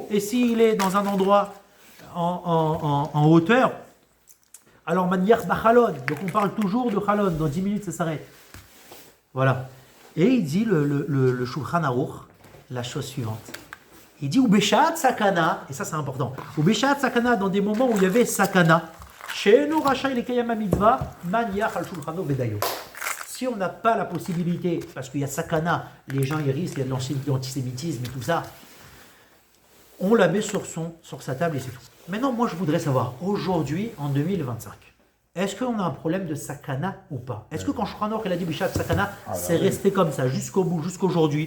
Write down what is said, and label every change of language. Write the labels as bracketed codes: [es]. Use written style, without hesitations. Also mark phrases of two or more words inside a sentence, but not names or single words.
[fr] Et s'il est dans un endroit en hauteur, alors manière bachalon, donc on parle toujours de chalon, dans 10 minutes ça s'arrête. Voilà. Et il dit le Shulchan Aruch la chose suivante. Il dit [he] ובשעת סכנה, [fr] et ça c'est important. [he] ובשעת סכנה, [fr] dans des moments où il y avait sakana, [he] שאינו רשאי לקיים מצוה מניח על שולחנו ודיו. [fr] Si on n'a pas la possibilité, parce qu'il y a sakana, les gens ils risquent, il y a de l'antisémitisme et tout ça, on la met sur sa table et c'est tout. Maintenant, moi je voudrais savoir, aujourd'hui, en 2025, est-ce qu'on a un problème de sakana ou pas? Est-ce que quand Shulchan Aruch il a dit [he] בשעת סכנה, [fr] c'est resté comme ça jusqu'au bout, jusqu'aujourd'hui?